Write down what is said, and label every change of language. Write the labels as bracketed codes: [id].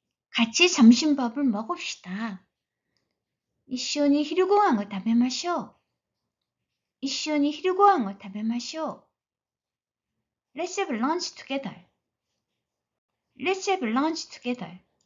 [ko] 같이 점심밥을 먹읍시다. [ja] 一緒に昼ご飯を食べましょう。一緒に昼ご飯を食べましょう。 [en] Let's have lunch together. Let's have lunch together.